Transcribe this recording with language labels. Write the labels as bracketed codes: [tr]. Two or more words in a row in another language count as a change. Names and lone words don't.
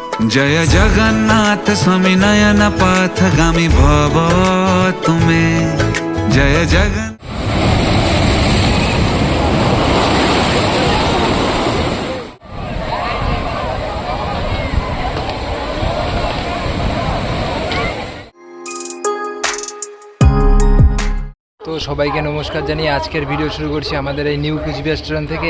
[sa] जय जगन्नाथ स्वामी नयन पथगामी भव तुम्हें जय जगन् [bn] তো সবাইকে নমস্কার জানিয়ে আজকের ভিডিও শুরু করছি আমাদের এই নিউ কুচবিহার স্টেশন থেকে।